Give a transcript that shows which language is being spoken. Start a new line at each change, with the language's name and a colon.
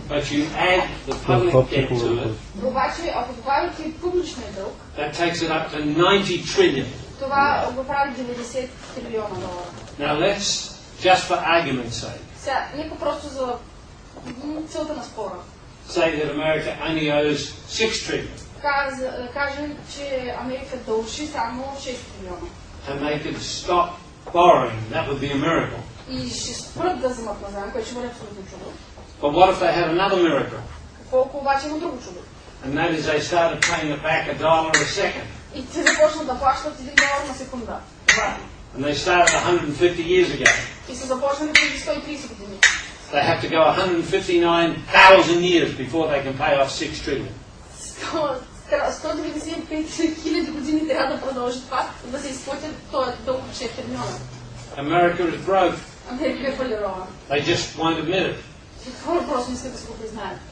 English: But you add the public debt to it,
Bulgarian: Обаче, ако добавите и публичния дълг,
English: that takes it up to 90 trillion.
Bulgarian: това го прави 90 трилиона долара.
English: Now let's, just for argument's sake,
Bulgarian: Сега, нека просто за целта на спора.
English: say that America only owes 6 trillion.
Bulgarian: Кажем, че Америка дължи само 6 трилиона.
English: And they could stop borrowing. That would be a miracle.
Bulgarian: И ще спрат да вземат назаем, което ще бъде абсолютно чудо.
English: But what if they had another miracle?
Bulgarian: Колко обаче има друго чудо?
English: And that is they started paying it back $1 a second.
Bulgarian: И те започнат да плащат $1 на секунда.
English: And they started 150 years ago.
Bulgarian: И са започнали преди 130 години.
English: They have to go 159,000 years before they can pay off 6 trillion.
Bulgarian: 195 хиляди години трябва да продължи това, да се изплатят този дълг от 6 трилиона.
English: America is broke.
Bulgarian: Америка е фалирала.
English: They just won't admit it.
Bulgarian: Хора просто не искат да се го признаят.